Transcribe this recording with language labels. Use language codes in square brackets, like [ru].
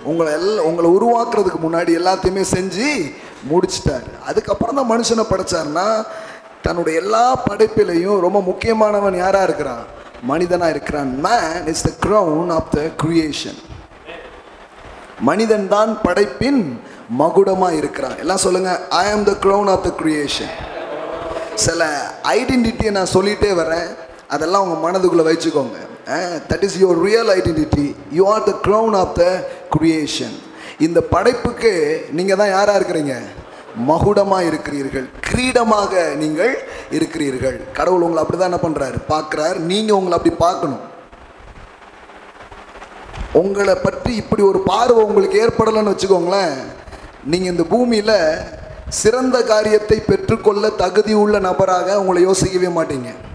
[ta] உங்களை உருவாக்குறதுக்கு முன்னாடி எல்லாத்தையுமே செஞ்சு முடிச்சிட்டார். அதுக்கப்புறம் தான் மனுஷனை படைச்சார்னா, தன்னுடைய எல்லா படைப்பிலையும் ரொம்ப முக்கியமானவன் யாராக இருக்கிறான்? மனிதனாக இருக்கிறான். [en] Man is the crown of the creation. [ta] மனிதன் தான் படைப்பின் மகுடமாக இருக்கிறான். எல்லாம் சொல்லுங்க, [en] I am the crown of the creation. [ta] சில ஐடென்டிட்டியை நான் சொல்லிகிட்டே வரேன், அதெல்லாம் உங்கள் மனதுக்குள்ளே வச்சுக்கோங்க. [en] That is your real identity. You are the crown of the creation. [ta] இந்த படைப்புக்கு நீங்கள் தான் யாராக இருக்கிறீங்க? மகுடமாக இருக்கிறீர்கள், கிரீடமாக நீங்கள் இருக்கிறீர்கள். கடவுள் உங்களை அப்படி தான் என்ன பண்ணுறாரு, பார்க்குறாரு. நீங்கள் உங்களை அப்படி பார்க்கணும். உங்களை பற்றி இப்படி ஒரு பார்வை உங்களுக்கு ஏற்படலைன்னு வச்சுக்கோங்களேன், நீங்கள் இந்த பூமியில் சிறந்த காரியத்தை பெற்றுக்கொள்ள தகுதி உள்ள நபராக உங்களை யோசிக்கவே மாட்டீங்க.